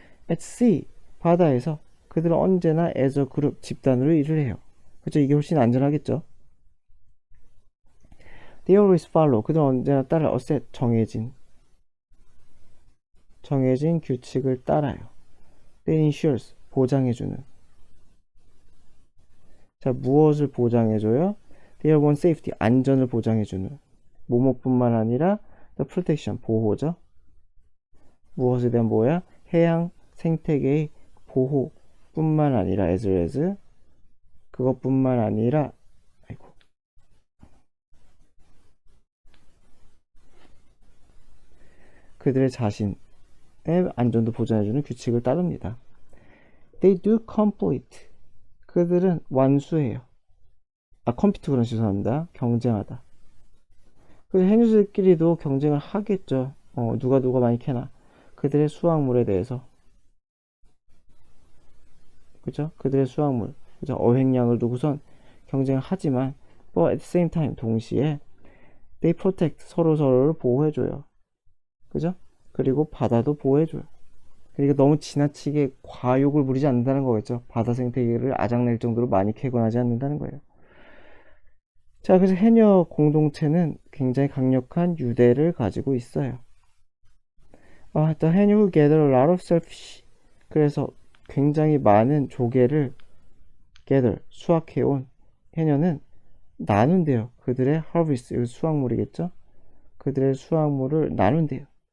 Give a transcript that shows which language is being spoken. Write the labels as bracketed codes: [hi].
[en] at sea [ko] 바다에서 그들은 언제나 [en] as a group [ko] 집단으로 일을 해요. 그렇죠? 이게 훨씬 안전하겠죠. [en] They always follow [ko] 그들은 언제나 따라 [en] a set [ko] 정해진 규칙을 따라요. [en] That ensures [ko] 보장해주는. 자, 무엇을 보장해줘요? [en] They want safety [ko] 안전을 보장해주는. 뭐뭐뿐만 아니라 [en] the protection [ko] 보호죠. 무엇에 대한 뭐야? 해양 생태계의 보호뿐만 아니라 [en] as well as [ko] 그것뿐만 아니라 그들의 자신의 안전도 보장해주는 규칙을 따릅니다. [en] They do complete [ko] 그들은 완수해요. 컴피트 그런 죄송합니다. 경쟁하다. 그래서 해녀들끼리도 경쟁을 하겠죠. 누가 많이 캐나. 그들의 수확물에 대해서. 그죠? 그들의 수확물. 그죠? 어획량을 두고선 경쟁을 하지만, [en] but at the same time, [ko] 동시에, [en] they protect, [ko] 서로를 보호해줘요. 그죠? 그리고 바다도 보호해줘요. 그러니까 너무 지나치게 과욕을 부리지 않는다는 거겠죠. 바다 생태계를 아작낼 정도로 많이 캐거하지 않는다는 거예요. 자, 그래서 해녀 공동체는 굉장히 강력한 유대를 가지고 있어요. [en] The 해녀 who gather a lot of shellfish. [ko] 그래서 굉장히 많은 조개를 gather, 수확해온 해녀는 나눈대요. 그들의 harvest, 이거 수확물이겠죠? 그들의 수확물을 나눈대요.